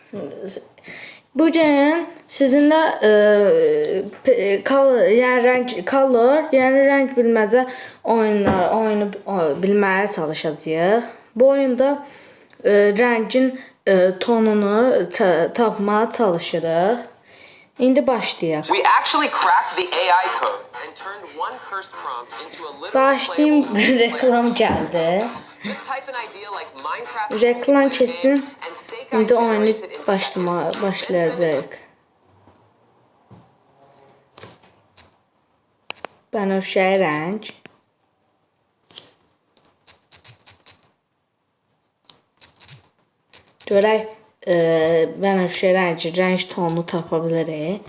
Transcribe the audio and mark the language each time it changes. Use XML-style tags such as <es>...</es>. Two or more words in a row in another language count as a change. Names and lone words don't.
<az>Bugün sizinlə yəni rəng bilməcə oyunu bilməyə çalışacağıq. Bu oyunda rəngin tonunu tapmağa çalışırıq. İndi başlayaq.</az> <en>We actually cracked the AI code and turned one curse prompt into a literal</en> <az>Başlayayım,</az> <en>playable</en> <az>reklam gəldi.</az> <en>Just type an idea like Minecraft</en> <az>Reklam</az> <en>multiplayer</en> <az>keçsin.</az> <en>game and Sekai</en> <az>İndi oyunu</az> <en>generates it in seconds.</en> <az>başlayacaq. Bənövşəyi rəng. Görək bənövşəyi rəng tonunu tapa bilərik.</az>